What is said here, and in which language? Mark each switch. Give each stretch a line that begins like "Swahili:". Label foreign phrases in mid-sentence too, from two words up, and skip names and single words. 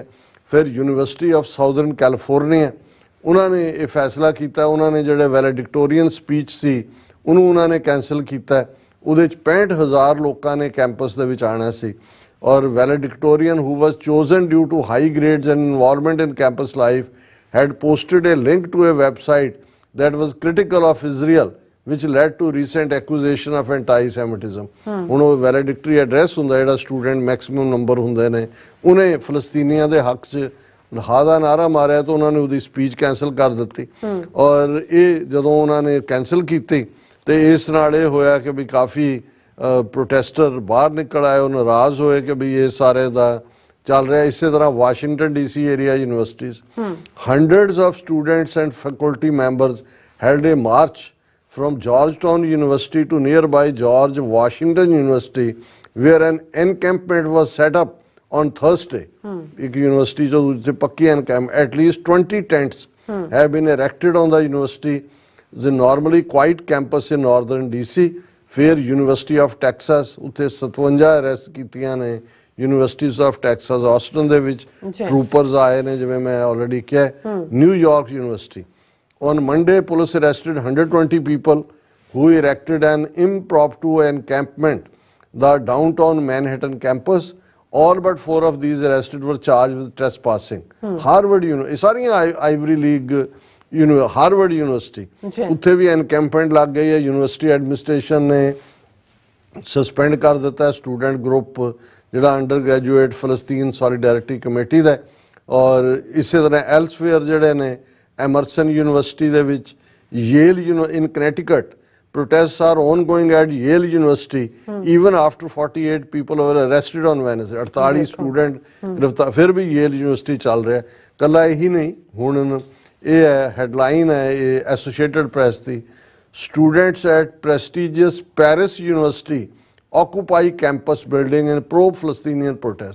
Punjabi: ਫਿਰ ਯੂਨੀਵਰਸਿਟੀ ਆਫ ਸਾਊਦਰਨ ਕੈਲੀਫੋਰਨੀਆ, ਉਹਨਾਂ ਨੇ ਇਹ ਫੈਸਲਾ ਕੀਤਾ, ਉਹਨਾਂ ਨੇ ਜਿਹੜੇ
English: valedictorian speech
Punjabi: ਸੀ ਉਹਨੂੰ ਉਹਨਾਂ ਨੇ ਕੈਂਸਲ ਕੀਤਾ। ਉਹਦੇ 'ਚ 65,000 ਲੋਕਾਂ ਨੇ ਕੈਂਪਸ ਦੇ ਵਿੱਚ ਆਉਣਾ ਸੀ।
English: ਔਰ valedictorian who was chosen due to high grades and involvement in campus life had posted a link to a website that was critical of Israel, which led to recent accusation of anti-Semitism।
Punjabi: ਹੁਣ ਉਹ
English: valedictory address
Punjabi: ਹੁੰਦਾ ਜਿਹੜਾ ਸਟੂਡੈਂਟ
English: maximum number
Punjabi: ਹੁੰਦੇ ਨੇ, ਉਹਨੇ ਫਲਸਤੀਨੀਆਂ ਦੇ ਹੱਕ 'ਚ ਦਾ ਨਾਰਾ ਮਾਰਿਆ ਤਾਂ ਉਹਨਾਂ ਨੇ ਉਹਦੀ
English: speech cancel
Punjabi: ਕਰ ਦਿੱਤੀ। ਔਰ ਇਹ ਜਦੋਂ ਉਹਨਾਂ ਨੇ ਕੈਂਸਲ ਕੀਤੀ ਤੇ ਇਸ ਨਾਲ ਇਹ ਹੋਇਆ ਕਿ ਵੀ ਕਾਫੀ ਪ੍ਰੋਟੈਸਟਰ ਬਾਹਰ ਨਿਕਲ ਆਏ, ਉਹ ਨਾਰਾਜ਼ ਹੋਏ ਕਿ ਵੀ ਇਹ ਸਾਰੇ ਦਾ ਚੱਲ ਰਿਹਾ। ਇਸੇ ਤਰ੍ਹਾਂ ਵਾਸ਼ਿੰਗਟਨ DC
English: area universities, hundreds of students and faculty members held a march from Georgetown University to nearby George Washington University, where an encampment was set up on Thursday।
Punjabi: ਇੱਕ ਯੂਨੀਵਰਸਿਟੀ ਜੋ ਪੱਕੀ ਐਨਕੈਂਪ,
English: at least 20 tents have been erected on the university the normally quiet campus in northern DC।
Punjabi: ਫਿਰ ਯੂਨੀਵਰਸਿਟੀ ਆਫ ਟੈਕਸਾਸ, ਉੱਥੇ 57 ਅਰੈਸਟ ਕੀਤੀਆਂ ਨੇ। ਯੂਨੀਵਰਸਿਟੀਜ਼ ਆਫ ਟੈਕਸਾਸ ਆਸਟਨ ਦੇ ਵਿੱਚ ਟਰੂਪਰਸ ਆਏ ਨੇ, ਜਿਵੇਂ ਮੈਂ ਆਲਰੇਡੀ ਕਿਹਾ। ਨਿਊਯਾਰਕ ਯੂਨੀਵਰਸਿਟੀ,
English: on Monday police arrested 120 people who erected an impromptu encampment the downtown Manhattan campus। all but 4 of these arrested were charged with trespassing।
Punjabi: ਹਾਰਵਰਡ ਯੂਨੀਵਰਸਿਟੀ, ਸਾਰੀਆਂ ਆਈਵਰੀ ਲੀਗ ਹਾਰਵਰਡ ਯੂਨੀਵਰਸਿਟੀ, ਉੱਥੇ ਵੀ ਐਨਕੈਂਪਮੈਂਟ ਲੱਗ ਗਈ ਹੈ।
English: university administration
Punjabi: ਨੇ ਸਸਪੈਂਡ ਕਰ ਦਿੱਤਾ
English: student group
Punjabi: ਜਿਹੜਾ ਅੰਡਰ ਗ੍ਰੈਜੂਏਟ ਫਲਸਤੀਨ ਸੋਲੀਡੈਰਿਟੀ ਕਮੇਟੀ ਦਾ। ਔਰ ਇਸੇ ਤਰ੍ਹਾਂ ਐਲਸਵੇਅਰ ਜਿਹੜੇ ਨੇ ਐਮਰਸਨ ਯੂਨੀਵਰਸਿਟੀ ਦੇ ਵਿੱਚ, ਯੇਲ ਇਨ ਕਨੈਟੀਕਟ,
English: protests are ongoing at Yale University even after 48 people were arrested on Wednesday।
Punjabi: 48 ਸਟੂਡੈਂਟ ਗ੍ਰਿਫਤਾਰ। ਫਿਰ ਵੀ ਯੇਲ ਯੂਨੀਵਰਸਿਟੀ ਚੱਲ ਰਿਹਾ। ਕੱਲਾ ਇਹੀ ਨਹੀਂ, ਹੁਣ ਇਹ ਹੈ ਹੈਡਲਾਈਨ ਹੈ ਇਹ ਐਸੋਸੀਏਟਡ ਪ੍ਰੈਸ ਦੀ,
English: students at prestigious Paris university occupy campus building in pro Palestinian protest.